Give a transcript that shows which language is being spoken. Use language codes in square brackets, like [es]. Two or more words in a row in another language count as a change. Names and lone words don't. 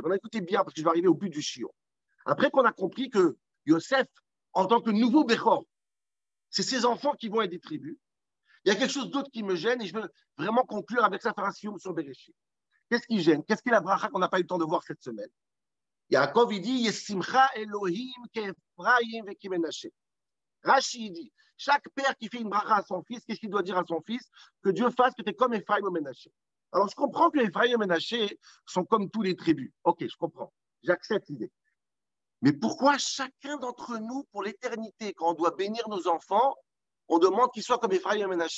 [fr] Maintenant, écoutez bien, parce que je vais arriver au but du chiot. Après qu'on a compris que Yosef, en tant que nouveau Bechor, c'est ses enfants qui vont être des tribus, il y a quelque chose d'autre qui me gêne et je veux vraiment conclure avec ça, faire un sioum sur Bereshit. Qu'est-ce qui gêne? Qu'est-ce qui est la bracha qu'on n'a pas eu le temps de voir cette semaine? Yaakov, il dit [he] ישימך אלהים כאפרים ומנשה. [fr] Rashi dit chaque père qui fait une bracha à son fils, qu'est-ce qu'il doit dire à son fils? Que Dieu fasse que tu es comme Ephraim et Ménaché. Alors, je comprends que Ephraim et Ménaché sont comme tous les tribus. Ok, je comprends. J'accepte l'idée. Mais pourquoi chacun d'entre nous, pour l'éternité, quand on doit bénir nos enfants, on demande qu'ils soient comme Ephraim et Ménaché?